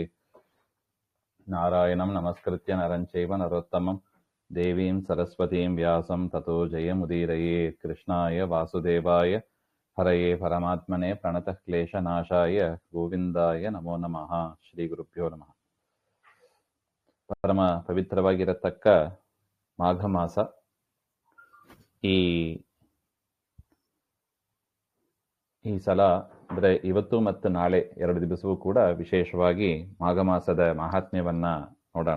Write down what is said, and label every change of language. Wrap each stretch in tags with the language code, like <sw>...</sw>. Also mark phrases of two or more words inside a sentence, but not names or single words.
<sa>नारायणं नमस्कृत्य नरं चैव नरोत्तमं देवीं सरस्वतीं व्यासं ततो जयमुदीरयेत्। कृष्णाय वासुदेवाय हरये परमात्मने प्रणतः क्लेशनाशाय ಗೋವಿಂದಾಯ ನಮೋ ನಮಃ. ಶ್ರೀ ಗುರುಭ್ಯೋ ನಮಃ.</sa> <kn>ಪರಮ ಪವಿತ್ರವಾಗಿರತಕ್ಕ ಮಾಘ ಮಾಸ. ಈ ಸಲ ಅಂದರೆ ಇವತ್ತು ಮತ್ತು ನಾಳೆ 2 ದಿವಸವೂ ಕೂಡ ವಿಶೇಷವಾಗಿ ಮಾಘ ಮಾಸದ ಮಹಾತ್ಮ್ಯವನ್ನ ನೋಡೋಣ.</kn>